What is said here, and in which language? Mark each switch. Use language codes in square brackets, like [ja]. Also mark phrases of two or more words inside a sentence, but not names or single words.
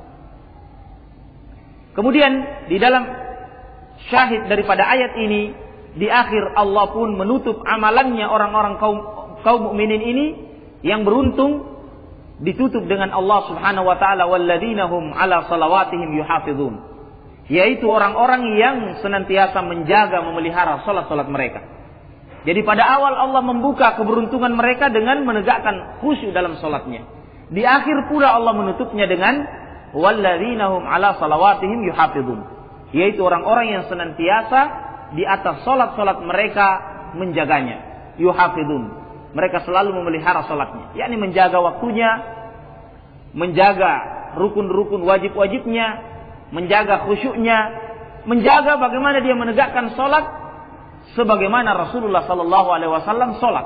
[id] Kemudian di dalam syahid daripada ayat ini, di akhir Allah pun menutup amalannya orang-orang kaum mukminin ini yang beruntung, ditutup dengan Allah [ar] سبحانه وتعالى, والذين هم على صلواتهم يحافظون, [id] yaitu orang-orang yang senantiasa menjaga, memelihara salat-salat mereka. Jadi pada awal Allah membuka keberuntungan mereka dengan menegakkan khusyuk dalam salatnya. Di akhir pula Allah menutupnya dengan [ar] والذين هم على صلواتهم يحافظون, [id] yaitu orang-orang yang senantiasa di atas salat-salat mereka menjaganya. Yuhafizun, mereka selalu memelihara salatnya, yakni menjaga waktunya, menjaga rukun-rukun wajib-wajibnya, menjaga khusyuknya, menjaga bagaimana dia menegakkan salat sebagaimana Rasulullah [ar] صلى الله عليه وسلم [id] salat.